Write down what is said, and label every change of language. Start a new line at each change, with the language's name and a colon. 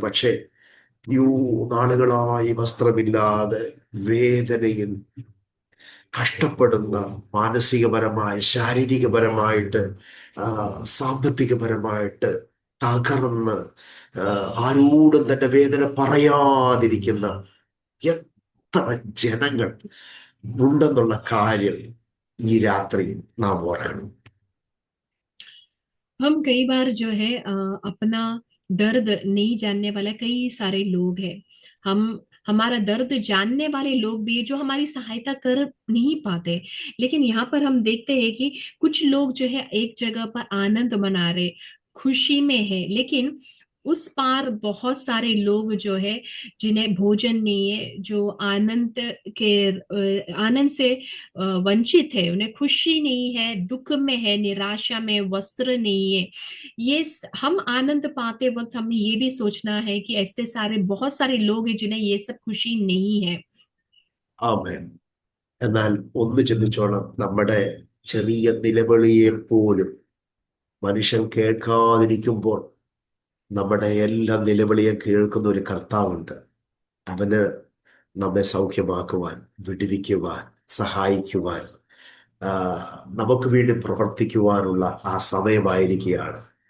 Malayalam: പക്ഷേ നാളുകളായി വസ്ത്രമില്ലാതെ വേദനയിൽ കഷ്ടപ്പെടുന്ന, മാനസികപരമായി, ശാരീരികപരമായിട്ട്, സാമ്പത്തികപരമായിട്ട് തകർന്ന് ആരോടും തന്റെ വേദന പറയാതിരിക്കുന്ന എത്ര ജനങ്ങൾ ഉണ്ടെന്നുള്ള കാര്യം ഈ രാത്രി നാം ഓർക്കണം.
Hindi: हम कई बार जो है अपना दर्द नहीं जानने वाले कई सारे लोग हैं। हम हमारा दर्द जानने वाले लोग भी हैं जो हमारी सहायता कर नहीं पाते। लेकिन यहाँ पर हम देखते हैं कि कुछ लोग जो है एक जगह पर आनंद मना रहे, खुशी में है, लेकिन उस पार बहुत सारे लोग जो है जिन्हें भोजन नहीं है, जो आनंद से वंचित है, उन्हें खुशी नहीं है, दुख में है, निराशा में, वस्त्र नहीं है। हम आनंद पाते वक्त हमें ये भी सोचना है कि ऐसे सारे बहुत सारे लोग हैं जिन्हें ये सब खुशी नहीं है।
Malayalam: ആമേൻ. എന്നാൽ ഒന്ന് ചിന്തിച്ചോണം, നമ്മുടെ ചെറിയ നിലവിളിയെ പോലും മനുഷ്യൻ കേൾക്കാതിരിക്കുമ്പോൾ നമ്മുടെ എല്ലാ നിലവിളിയും കേൾക്കുന്ന ഒരു കർത്താവുണ്ട്. അവന് നമ്മെ സൗഖ്യമാക്കുവാൻ, വിടുവിക്കുവാൻ, സഹായിക്കുവാൻ, ആ, നമുക്ക് വേണ്ടി പ്രവർത്തിക്കുവാനുള്ള ആ സമയമായിരിക്കുകയാണ്.